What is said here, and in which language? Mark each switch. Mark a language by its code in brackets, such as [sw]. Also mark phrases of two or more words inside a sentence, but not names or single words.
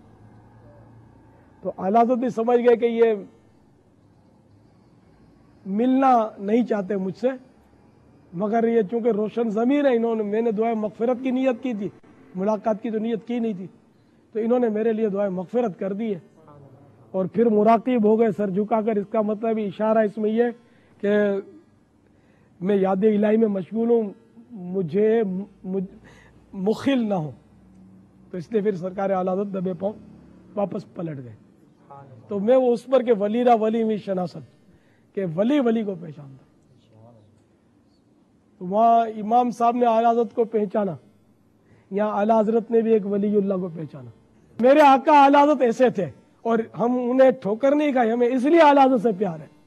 [ur] تو اعلیٰ حضرت بھی سمجھ گئے کہ یہ ملنا نہیں چاہتے مجھ سے، مگر یہ چونکہ روشن ضمیر ہے، میں نے دعائیں مغفرت کی نیت کی تھی، ملاقات کی تو نیت کی نہیں تھی، تو انہوں نے میرے لیے دعائیں مغفرت کر دی ہے اور پھر مراقب ہو گئے سر جھکا کر. اس کا مطلب اشارہ اس میں یہ کہ میں یاد الہی میں مشغول ہوں، مجھے مخل نہ ہو. تو اس لیے پھر سرکار اعلیٰ حضرت دبے پاؤں واپس پلٹ گئے. تو میں وہ اس پر کہ [fa] ولی را ولی می شناست، [ur] کہ ولی کو پہچانتا. تو وہاں امام صاحب نے اعلیٰ حضرت کو پہچانا، یہاں اعلیٰ حضرت نے بھی ایک ولی اللہ کو پہچانا. میرے آقا اعلیٰ حضرت ایسے تھے اور ہم انہیں ٹھوکر نہیں کھائی، ہمیں اس لیے اعلیٰ حضرت سے پیار ہے.